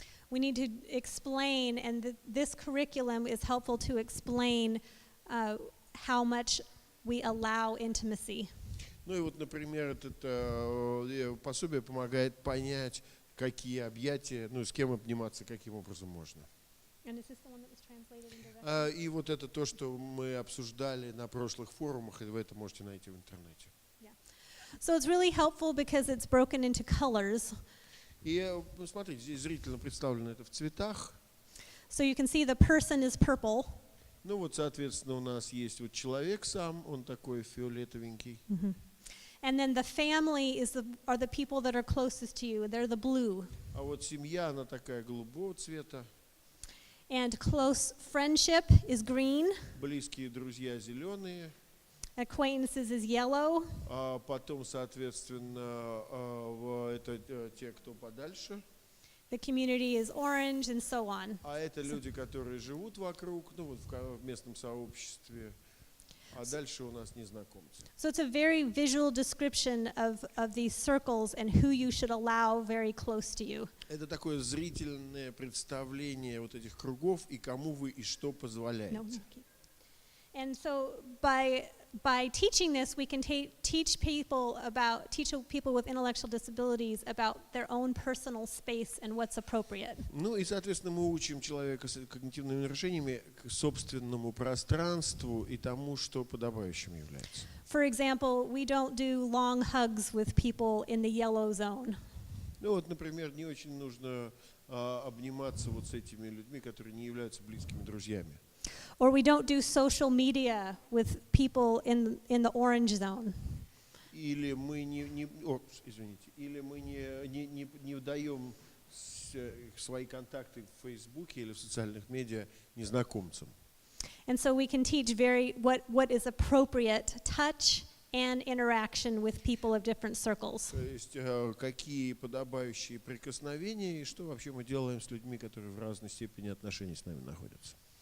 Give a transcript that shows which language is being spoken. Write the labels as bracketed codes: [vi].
[en] We need to explain, and this curriculum is helpful to explain how much we allow intimacy. [ru] Ну и вот, например, это пособие помогает понять, какие объятия, ну, с кем обниматься, каким образом можно. [en] And is this the one that was translated into Russian? [ru] И вот это то, что мы обсуждали на прошлых форумах, и вы это можете найти в интернете. [en] Yeah. So it's really helpful because it's broken into colors. [ru] И смотрите, здесь зрительно представлено это в цветах. [en] So you can see the person is purple. [ru] Ну вот, соответственно, у нас есть вот человек сам, он такой фиолетовенький. [en] And then the family are the people that are closest to you. They're the blue. [ru] А вот семья, она такая голубого цвета. [en] And close friendship is green. [ru] Близкие друзья зеленые. [en] Acquaintances is yellow. [ru] А потом, соответственно, это те, кто подальше. [en] The community is orange, and so on. [ru] А это люди, которые живут вокруг, ну вот в местном сообществе. А дальше у нас незнакомцы. [en] So it's a very visual description of these circles and who you should allow very close to you. [ru] Это такое зрительное представление вот этих кругов и кому вы и что позволяете. [en] No. And so by teaching this, we can teach people with intellectual disabilities about their own personal space and what's appropriate. [ru] Ну и, соответственно, мы учим человека с когнитивными нарушениями к собственному пространству и тому, что подобающим является. [en] For example, we don't do long hugs with people in the yellow zone. [ru] Ну вот, например, не очень нужно обниматься вот с этими людьми, которые не являются близкими друзьями. [en] Or we don't do social media with people in the orange zone. [ru] Или мы не даем свои контакты в Фейсбуке или в социальных медиа незнакомцам. [en] And so we can teach what is appropriate touch and interaction with people of different circles. [ru] То есть какие подобающие прикосновения и что вообще мы делаем с людьми, которые в разной степени отношений с нами находятся.